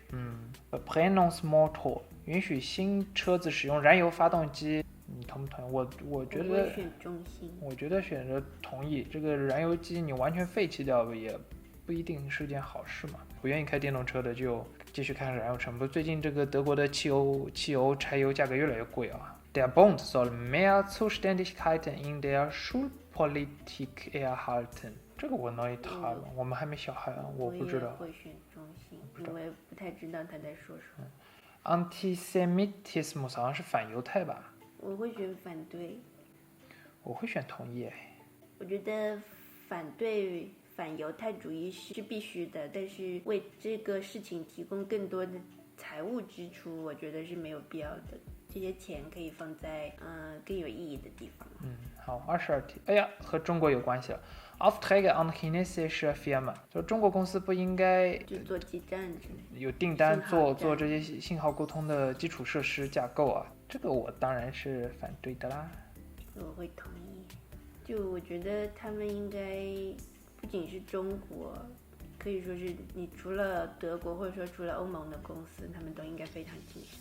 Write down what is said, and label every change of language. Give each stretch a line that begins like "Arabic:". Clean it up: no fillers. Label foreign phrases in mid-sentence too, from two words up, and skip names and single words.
Chinese: Verbrennungsmotor 允许新车子使用燃油发动机，你同不同意？我觉得。我会选中性。我觉得选择同意。这个燃油机你完全废弃掉也不一定是件好事嘛。不愿意开电动车的就继续开燃油车。不，最近这个德国的汽油、柴油价格越来越贵啊。
German: Der Bund soll mehr Zuständigkeiten in der Schulpolitik erhalten。
Chinese: 这个我脑里塌了，我们还没小孩啊，我不知道。我也会选中性，因为不太知道他在说什么。 Antisemitismus 好像是反犹太吧？我会选反对。我会选同意。我觉得反对反犹太主义是必须的，但是为这个事情提供更多的财务支出，我觉得是没有必要的。这些钱可以放在更有意义的地方。好，22题。哎呀，和中国有关系了。
German: Aufträge an chinesische Firmen，
Chinese: 就中国公司不应该就做基站之类的，有订单做这些信号沟通的基础设施架构啊。这个我当然是反对的啦。我会同意。就我觉得他们应该不仅是中国，可以说是你除了德国或者说除了欧盟的公司，他们都应该非常谨慎。